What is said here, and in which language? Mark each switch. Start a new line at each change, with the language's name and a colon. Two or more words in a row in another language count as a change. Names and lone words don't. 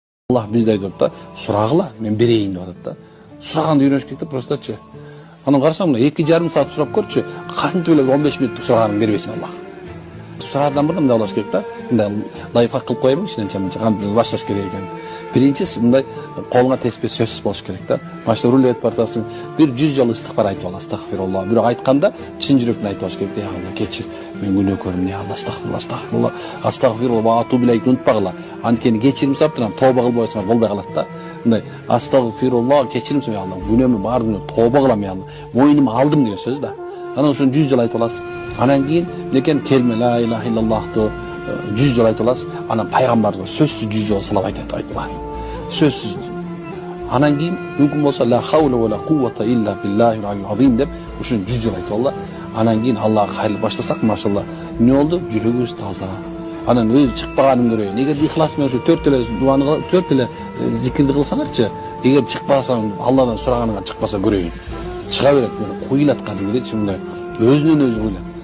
Kyrgyz: Allah bizde aytып da suragıla men bereyin деп атат да. Сураганды үйрөнүш керек да просточу. Анан карасаң мына 2,5 саат сурап көрчү. Кантип эле 15 мүнөттүк сураганын бербесин Аллах. Сураадан мурда мындай болуш керек да. Мындай лайфхак кылып коеюн ичинен кантип башташ керек экен. Биринчиси мындай колуңа теспе сөзсүз болуш керек да. Башта руль этип бартасың, бир 100 жолу истигфар айтып ал, астагфируллах. Бирок айтканда чын жүрөктөн айтып алыш керек да. Алла кечир, мен күнөөкөрмүн, я Алла, астагфируллах, астагфируллах,
Arabic: ва атуб илейк
Kyrgyz: унутпагыла. Анткени кечирим сурап турам, тооба кылбай койсоңор болбой калат да. Мындай астагфируллах, кечирим сурап, Алла, күнөөмү баардыгын тооба кылам, я Алла. Мойнума алдым деген сөз да. Анан ошону 100 жолу айтып аласыз. Анан кийин некен келме
Arabic: ла илаха иллаллахты
Kyrgyz: 100 жолу айтып аласыз. Анан пайгамбарга сөзсүз 100 жолу салап айтылат. Сөзсүз. Анан кийин мүмкүн болсо
Arabic: ла хаула ва ла куввата илля биллахил алил азим
Kyrgyz: деп ушуну 100 жолу айтып алла. Анан кийин Аллага кайрылып баштасак, машалла, эмне болду? Жүрөгүбүз таза. Анан өзү чыкпаганын көрөйүн. Эгер ихлас менен ушу 4 эле дуаны 4 эле зикирди кылсаңарчы, эгер чыкпасаң, Алладан сураганыңа чыкпаса көрөйүн. Чыга берет, куйлат кадимгидечи мындай өзүнөн өзү куйлат.